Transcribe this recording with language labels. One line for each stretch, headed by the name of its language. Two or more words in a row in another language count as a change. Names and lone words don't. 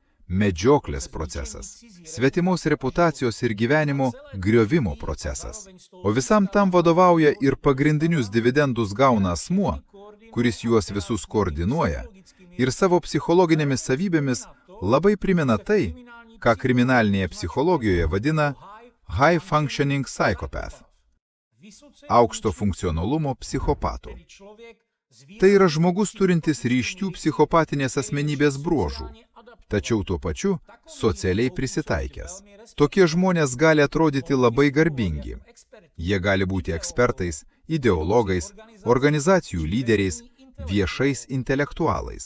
Lithuanian: medžioklės procesas, svetimos reputacijos ir gyvenimo griovimo procesas. O visam tam vadovauja ir pagrindinius dividendus gauna asmuo, kuris juos visus koordinuoja ir savo psichologinėmis savybėmis labai primena tai, ką kriminalinėje psichologijoje vadina
English: high functioning psychopath,
Lithuanian: aukšto funkcionalumo psichopatu. Tai yra žmogus turintis ryškių psichopatinės asmenybės bruožų, tačiau tuo pačiu socialiai prisitaikęs. Tokie žmonės gali atrodyti labai garbingi. Jie gali būti ekspertais, ideologais, organizacijų lyderiais, viešais intelektualais.